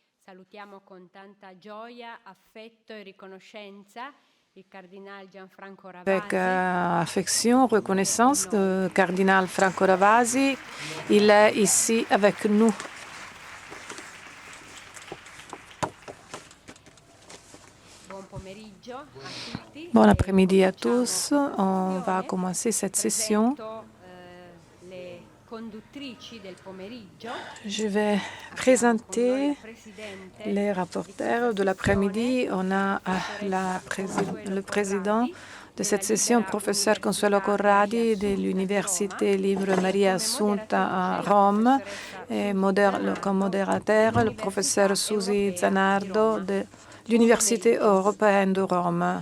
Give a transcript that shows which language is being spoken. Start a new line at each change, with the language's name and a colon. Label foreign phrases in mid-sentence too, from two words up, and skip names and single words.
Italian: Salutiamo con tanta gioia, affetto e riconoscenza il cardinal Gianfranco
French: Avec
Italian: Ravasi.
French: affection, reconnaissance, le cardinal Franco Ravasi, il est ici avec nous.
Italian: Buon pomeriggio a tutti.
French: Bon après-midi à tous. On va commencer cette session.
Italian: Le conduttrici del pomeriggio.
French: Je vais présenter les rapporteurs de l'après-midi. On a le président de cette session, professeur Consuelo Corradi de l'Université Libre Maria Assunta à Rome, et comme modérateur, le professeur Susi Zanardo de l'Université européenne de Rome.